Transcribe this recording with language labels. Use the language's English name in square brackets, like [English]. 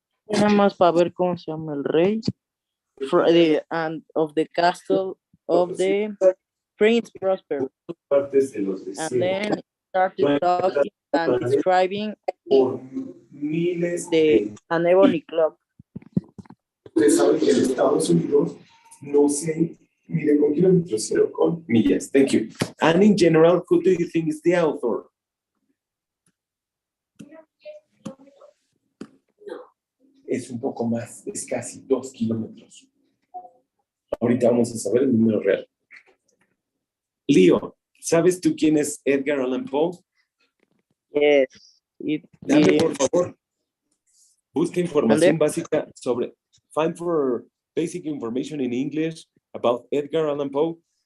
[Spanish] Nada más para ver cómo se llama el rey. [English] And of the castle of the Prince Prosper. And then started talking and describing an ebony clock. [Spanish] Ustedes saben que en Estados Unidos no se mide con kilómetros, sino con millas. [English] Thank you. And in general, who do you think is the author? [Spanish] Es un poco más, es casi 2 kilómetros. Ahorita vamos a saber el número real. Leo, ¿sabes tú quién es Edgar Allan Poe? [English] Yes. [Spanish] Dame, por favor. Busca información básica sobre. [English] Find for basic information in English about Edgar Allan Poe.